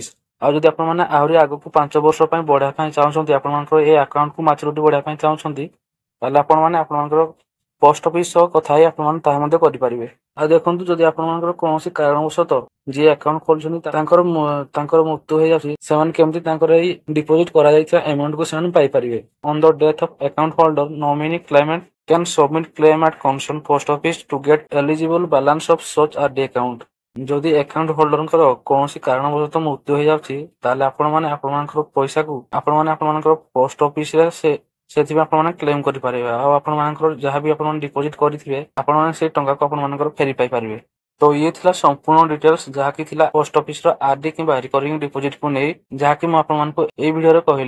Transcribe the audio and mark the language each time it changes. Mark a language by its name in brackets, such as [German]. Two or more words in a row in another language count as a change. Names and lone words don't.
[Odia] ଆଉ ଯଦି ଆପଣ ମାନେ ଆହୁରି ଆଗକୁ 5 ବର୍ଷ ପାଇଁ ବଢାଇବା ପାଇଁ ଚାହୁଁଛନ୍ତି ଆପଣଙ୍କର ଏଇ ଆକାଉଣ୍ଟ କୁ ମାଚୁରିଟି ବଢାଇବା ପାଇଁ ଚାହୁଁଛନ୍ତି ତାହେଲେ ଆପଣ ମାନେ ଆପଣଙ୍କର [English] post office [Odia] ସହ କଥା ହେଇ ଆପଣ ମାନେ ତାହା ମଧ୍ୟ କରିପାରିବେ। ଆଉ ଦେଖନ୍ତୁ ଯଦି ଆପଣ ମାନଙ୍କର କୌଣସି କାରଣବଶତଃ ଯିଏ ଆକାଉଣ୍ଟ ଖୋଲୁଛନ୍ତି ତାଙ୍କର ମୃତ୍ୟୁ ହେଇଯାଉଛି ସେମାନେ କେମିତି ତାଙ୍କର ଏଇ ଡିପୋଜିଟ କରାଯାଇଥିବା ଆମାଉଣ୍ଟ କୁ ସେମାନେ ପାଇପାରିବେ। [English] On the death of account holder nominee claimant can submit claim at concerned post office to get eligible balance of such RD account। [Odia] ଯଦି [English] account holderଙ୍କର [Odia] କୌଣସି କାରଣବଶତଃ ମୃତ୍ୟୁ ହେଇଯାଉଛି ତାହେଲେ ଆପଣମାନଙ୍କର ପଇସାକୁ ଆପଣମାନଙ୍କର [English] post officeରେ [Odia] ସେଥିପାଇଁ ଆପଣମାନେ କ୍ଲେମ କରିପାରିବେ। ଆଉ ଆପଣମାନଙ୍କର ଯାହାବି ଆପଣ ଡିପୋଜିଟ କରିଥିବେ ଆପଣମାନେ ସେଇ ଟଙ୍କାକୁ ଆପଣମାନଙ୍କର ଫେରି ପାଇପାରିବେ। ତ ଇଏ ଥିଲା ସମ୍ପୂର୍ଣ୍ଣ ଡିଟେଲ୍ସ ଯାହାକି ଥିଲା [English] post officeର [Odia] ଆରଡି କିମ୍ବା [English] recurring depositକୁ [Odia] ନେଇ ଯାହାକି ମୁଁ ଆପଣମାନଙ୍କୁ ଏଇ ଭିଡିଓରେ କହିଲି।